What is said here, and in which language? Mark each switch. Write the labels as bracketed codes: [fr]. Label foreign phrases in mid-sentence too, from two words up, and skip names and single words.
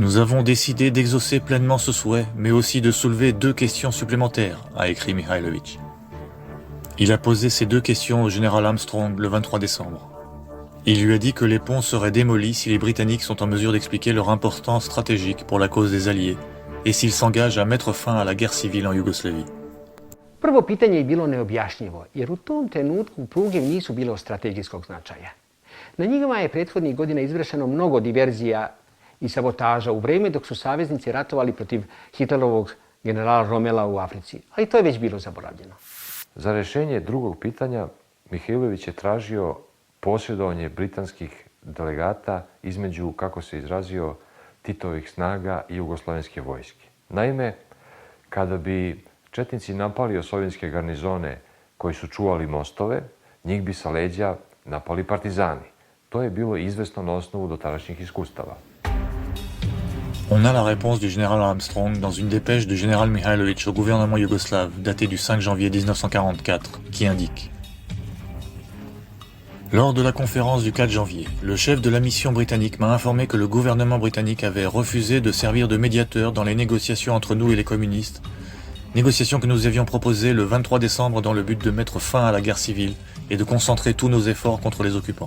[fr] Nous avons décidé d'exaucer pleinement ce souhait, mais aussi de soulever 2 questions supplémentaires, a écrit Mihailović. Il a posé ces 2 questions au général Armstrong le 23 décembre. Il lui a dit que les ponts seraient démolis si les Britanniques sont en mesure d'expliquer leur importance stratégique pour la cause des Alliés et s'ils s'engagent à mettre fin à la guerre civile en Yougoslavie. [sr] Prvo pitanje je bilo neobjašnjivo, jer u tom trenutku pruge nisu bile od strategijskog značaja. Na njima je prethodnih godina izvršeno mnogo diverzija i sabotaža u vreme dok su saveznici ratovali protiv Hitlerovog generala Rommela u Africi, ali to je već bilo zaboravljeno. Za rješenje drugog pitanja Mihailović je tražio posjedovanje britanskih delegata između, kako se izrazio, Titovih snaga i jugoslavenske vojske. Naime, kada bi četnici napali sovjetske garnizone koji su čuvali mostove, njih bi sa leđa napali partizani. To je bilo izvesno na osnovu dotadašnjih iskustava. [fr] On a la réponse du général Armstrong dans une dépêche du général Mihailović au gouvernement yougoslave datée du 5 janvier 1944 qui indique: Lors de la conférence du 4 janvier, le chef de la mission britannique m'a informé que le gouvernement britannique avait refusé de servir de médiateur dans les négociations entre nous et les communistes, négociations que nous avions proposées le 23 décembre dans le but de mettre fin à la guerre civile et de concentrer tous nos efforts contre les occupants.